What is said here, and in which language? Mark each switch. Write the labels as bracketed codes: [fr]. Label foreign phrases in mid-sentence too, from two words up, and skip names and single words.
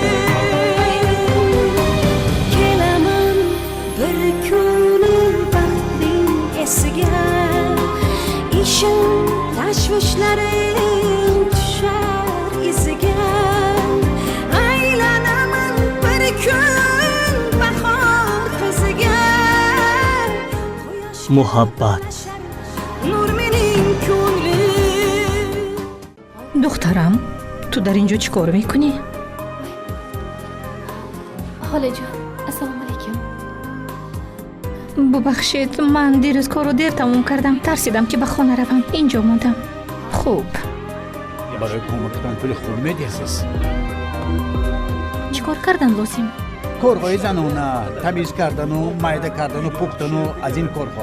[uz] Kelaman bir kun baxtning esiga, ishim tashvishlarim tushar iziga, aylanaman bir kun bahor qiziga. muhabbat. Nur mening ko'nglim. [tg] دخترم تو در اینجا چی کار میکنی؟ [uz] خاله assalomu alaykum. [tg] ببخشید من دیروز کار رو دیر تموم کردم، ترسیدم که به خانه روم، اینجا موندم. خوب برای کمکتان پول خوب میدی اساس چی کار کردن لازم؟ کارهای زنانه، تمیز کردن و مایده کردن و پختن و از این کارها.